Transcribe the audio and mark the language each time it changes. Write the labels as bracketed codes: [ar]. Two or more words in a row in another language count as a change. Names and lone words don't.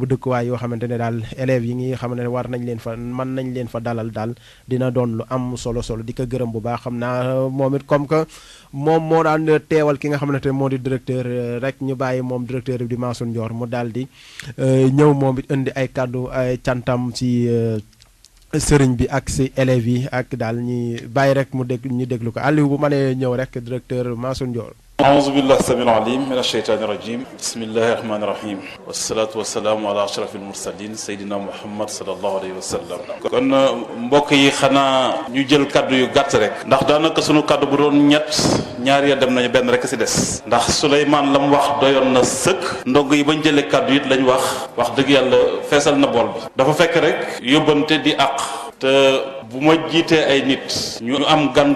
[wo] dëkkuwaay yoo xamante ne daal élèves yi ngi xam ne war nañ leen fa mën nañ leen fa dalal daal dina doon lu am solo di ko gërëm bu baax xam naa moom it [fr] comme que [wo] moom moo daan teewal ki nga xamante ne moo di directeur rek ñu bàyyi moom directeur bi di Mansour Ndior mu daal di ñëw moom it indi ay kàddu ay cantam ci sëriñ bi ak si élèves yi ak daal ñi bàyyi rek ñu déglu ko Aliou bu mënee ñëw rek directeur Mansour Ndior. [ar] أعوذ بالله السميع العليم من الشيطان الرجيم بسم الله الرحمن الرحيم والصلاة والسلام على أشرف المرسلين سيدنا محمد صلى الله عليه وسلم [wo] kon mbokk yi xanaa ñu jël kaddu yu gàtt rek ndax daanaka sunu kaddu bu doon ñett ñaar ya dem nañu benn rek si des ndax Souleymane la mu wax doyoon na sëkk ndongo yi bañ jëlee kaddu it lañ wax dëgg yàlla feesal na bool bi dafa fekk rek yóbbante di àq te bu ma jiitee ay nit ñu am gan